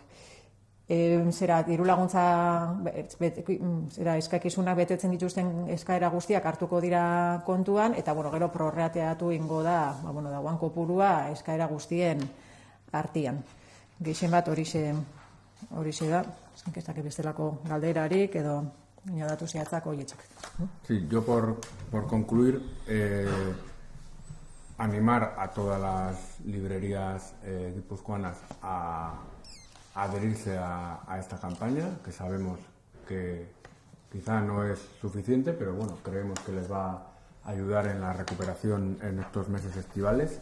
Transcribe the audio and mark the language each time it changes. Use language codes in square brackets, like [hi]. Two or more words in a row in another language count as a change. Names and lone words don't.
[eu] Diru laguntza eskakizunak betetzen dituzten eskaera guztiak hartuko dira kontuan, eta gero prorrateatu ingo da dauan kopurua eskaera guztien artean. Gehien bat horixe da, zenkestak bestelako galderarik edo datu zehatzak horietzak. [es] Sí, yo por concluir, animar a todas las librerías guipuzcoanas a adherirse a esta campaña, que sabemos que quizá no es suficiente, pero creemos que les va a ayudar en la recuperación en estos meses estivales.